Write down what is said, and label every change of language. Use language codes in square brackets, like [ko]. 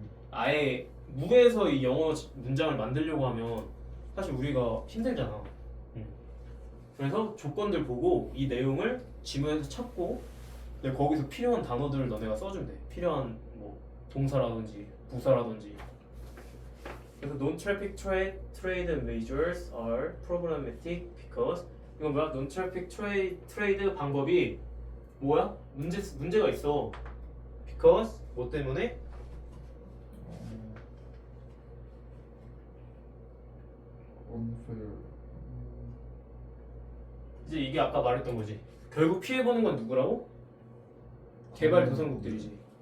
[ko] 아예 무에서 이 영어 문장을 만들려고 하면 사실 우리가 힘들잖아. 그래서 조건들 보고 이 내용을 지문에서 찾고 근데 거기서 필요한 단어들을 너네가 써주면 돼. 필요한 뭐 동사라든지 부사라든지. [en] 그래서 non-traffic trade measures are problematic because [ko] 이건 뭐야? [en] non-traffic trade [ko] 방법이 뭐야? 문제가 있어. because 뭐 때문에? [en] unfair. [ko] 이제 이게 아까 말했던 거지. 결국 피해보는 건 누구라고? 개발도상국들이지.